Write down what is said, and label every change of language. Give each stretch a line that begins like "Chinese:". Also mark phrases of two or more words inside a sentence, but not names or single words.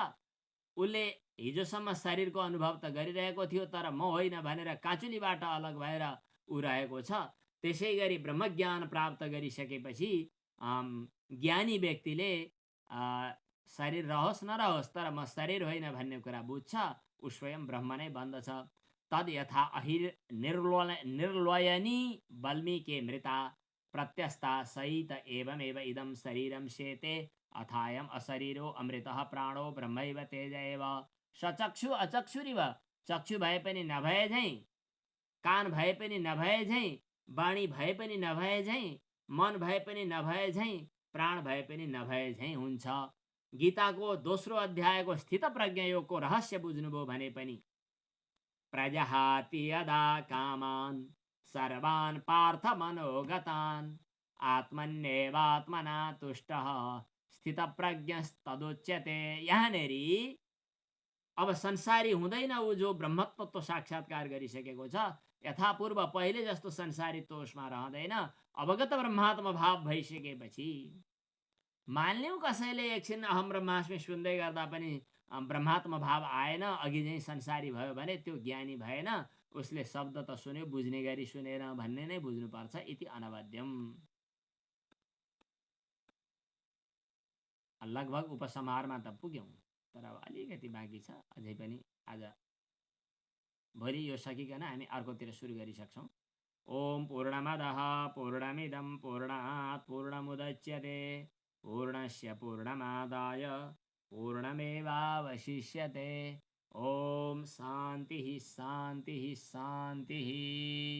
Nepali: उसले हिजोसम्म शरीरको अनुभव त गरिरहेको थियो तर म होइन भनेर काँचुलीबाट अलग भएर ऊ रहेको छ। त्यसै गरी ब्रह्मज्ञान प्राप्त गरिसकेपछि ज्ञानी व्यक्तिले शरीर रहोस् नरहोस् तर म शरीर होइन भन्ने कुरा बुझ्छ। ऊ स्वयं ब्रह्म नै बन्दछ।
Sanskrit: तद यथा अहिर निर्लोयनी वाल्मीकि मृता प्रत्यस्ता सहित एवमेव इदं शरीरम शेते अथायम अशरीरो अमृतः प्राणो ब्रह्मैव तेज एव। सचक्षु अचक्षुरिव,
Nepali: चक्षु भए पनि नभए झैं, कान भए पनि नभए झैं, वाणी भए पनि नभए झैं, मन भए पनि नभए झैं, प्राण भए पनि नभए झैं हुन्छ। गीताको दोस्रो अध्यायको स्थित प्रज्ञ योगको रहस्य बुझ्नुभयो भने पनि
Sanskrit: प्रजहाति यदा कामान सर्वान् पार्थ मनोगतान् आत्मन्येवात्मना तुष्टः स्थित प्रज्ञस्तदुच्यते।
Nepali: यहाँनेरि अब संसारी हुँदैन ऊ जो ब्रह्मत्व साक्षात्कार गरिसकेको छ। यथापूर्व पहिले जस्तो संसारित्व उसमा रहँदैन। अवगत ब्रह्मात्म भाव भइसकेपछि मान्यौं कसैले एकछिन
Sanskrit: अहम ब्रह्मास्मि
Nepali: सुन्दै गर्दा पनि ब्रह्मात्म भाव आएन, अघि चाहिँ संसारी भयो भने त्यो ज्ञानी भएन। उसले शब्द त सुन्यो, बुझ्ने गरी सुनेन भन्ने नै बुझ्नुपर्छ।
Sanskrit: इति अनवद्यम।
Nepali: लगभग उपसंहारमा त पुग्यौं तर अब अलिकति बाँकी छ अझै पनि। आज भोलि यो सकिकन हामी अर्कोतिर सुरु गरिसक्छौँ।
Sanskrit: ओम पूर्णमदः पूर्णमिदं पूर्णात् पूर्णमुदच्यते पूर्णस्य पूर्णमादाय पूर्णमेवावशिष्यते। ओम शांति शांति शांति।